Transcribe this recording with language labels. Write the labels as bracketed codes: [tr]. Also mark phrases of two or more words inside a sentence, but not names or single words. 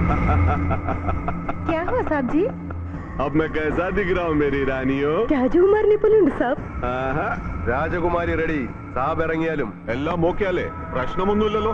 [hi] क्या हुआ साहब जी? अब मैं कैसा दिख रहा हूँ मेरी रानियो? [ml] രാജകുമാരനെ പോലെയുണ്ട് സാബ്. രാജകുമാരി റെഡി. സാബ് ഇറങ്ങിയാലും എല്ലാം ഓക്കെ അല്ലേ? പ്രശ്നമൊന്നുമില്ലല്ലോ.